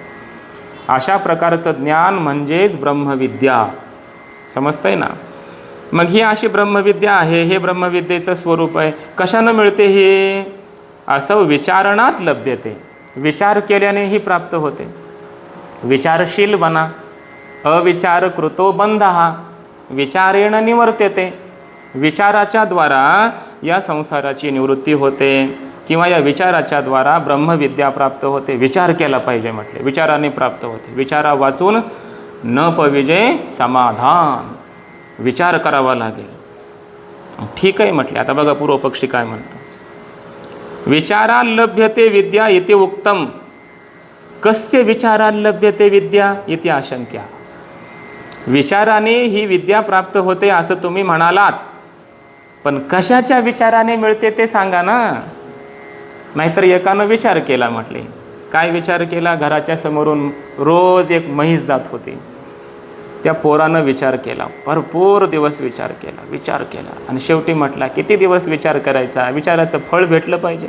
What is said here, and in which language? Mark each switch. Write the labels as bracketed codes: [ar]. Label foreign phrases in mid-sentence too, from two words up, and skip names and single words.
[mr] अशा प्रकारचं ज्ञान म्हणजेच ब्रह्मविद्या. समजतंय ना. मग ही अशी ब्रह्मविद्या आहे, हे ब्रह्मविद्येचं स्वरूप आहे. कशानं मिळते हे, असं [sa] विचारणात लभ्यते. [mr] विचार केल्याने ही प्राप्त होते. विचारशील बना, [sa] अविचार कृतो बंधः, विचारेण निवर्त्यते. [mr] विचाराच्या द्वारा या संसाराची निवृत्ती होते, किंवा या विचाराच्या द्वारा ब्रह्मविद्या प्राप्त होते. विचार केला पाहिजे म्हटले, विचाराने प्राप्त होते. विचारा वाचून न पविजे समाधान, विचार करावा लागेल. ठीक आहे म्हटले. आता बघा पूर्वपक्षी काय म्हणतो. [sa] विचारा लभ्यते विद्या इति उक्तम, कस्य विचारा लभ्यते विद्या इति आशंक्या. [mr] विचाराने ही विद्या प्राप्त होते असं तुम्ही म्हणालात, पण कशाच्या विचाराने मिळते ते सांगा ना. नाहीतर एकानं विचार केला म्हटले. काय विचार केला, घराच्या समोरून रोज एक म्हैस जात होती, त्या पोरानं विचार केला, भरपूर दिवस विचार केला आणि शेवटी म्हटला किती दिवस विचार करायचा, विचाराचं फळ भेटलं पाहिजे.